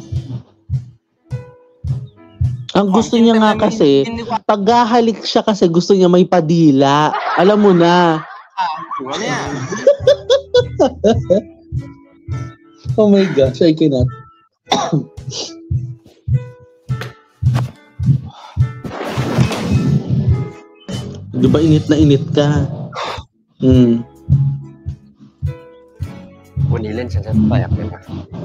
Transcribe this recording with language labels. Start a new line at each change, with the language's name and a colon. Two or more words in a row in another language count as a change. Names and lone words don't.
Filipino: Ang gusto niya nga kasi, pag hahalik siya kasi gusto niya may padila. Alam mo na.
English: Oh my gosh, I cannot.
Filipino: Di ba init na init ka?
Thai: วันนี้เล่นฉันจะแตกเลยนะ